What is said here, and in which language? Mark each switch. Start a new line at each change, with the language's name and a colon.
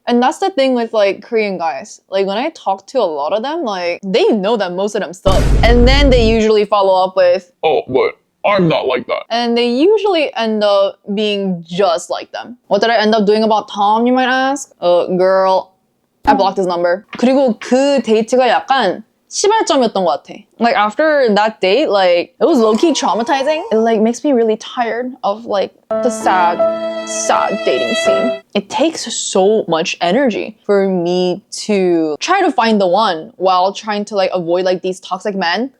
English: And that's the thing with like Korean guys. Like when I talk to a lot of them, like they know that most of them suck. And then they usually follow up with, oh, but I'm not like that. and they usually end up being just like them. What did I end up doing about Tom, you might ask? Girl, I blocked his number.
Korean: 그리고 그 데이트가 약간 시발점이었던 것 같아.
English: Like after that date, like it was low-key traumatizing. It like makes me really tired of like the sad dating scene. It takes so much energy for me to try to find the one while trying to like avoid like these toxic men.